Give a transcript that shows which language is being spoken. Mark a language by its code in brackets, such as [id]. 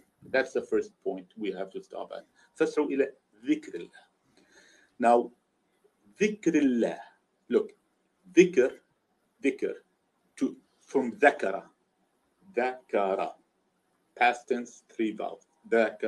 [en] That's the first point we have to stop at. [ar] فَاسْرُوا إِلَى ذِكْرِ اللَّهِ. [en] Now, [ar] ذِكْرِ اللَّهِ. [en] Look, dhikr, dhikr, from ذكر, ذكر, past tense, three vowels, ذكر,